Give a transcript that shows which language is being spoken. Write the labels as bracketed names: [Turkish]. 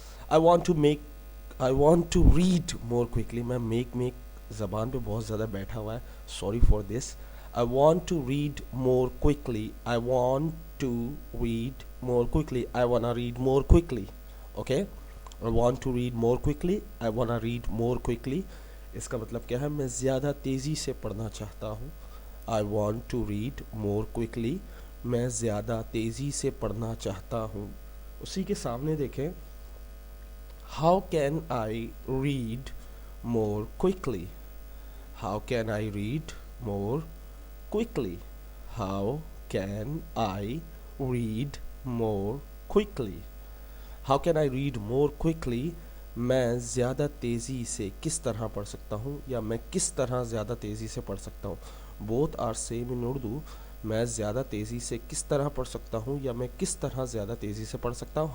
[English] I want to read more quickly. [Hindi] मैं make ज़बान पे बहुत ज़्यादा बैठा हुआ है. [English] Sorry for this. I want to read more quickly. I want to read more quickly. I wanna read more quickly. Okay? I want to read more quickly. I wanna read more quickly. [Hindi] इसका मतलब क्या है? मैं ज़्यादा तेज़ी से पढ़ना चाहता हूँ. [English] I want to read more quickly. [Hindi] मैं ज़्यादा तेज़ी से पढ़ना चाहता हूँ. उसी के सामने देखें. [English] How can I read more quickly? How can I read more quickly? How can I read more quickly? How can I read more quickly? [Hindi] मैं ज़्यादा तेज़ी से किस तरह पढ़ सकता हूँ या मैं किस तरह ज़्यादा तेज़ी से पढ़ सकता हूँ. [English] Both are same in Urdu. [Hindi] मैं ज़्यादा तेज़ी से किस तरह पढ़ सकता हूँ या मैं किस तरह ज़्यादा तेज़ी से पढ़ सकता हूँ.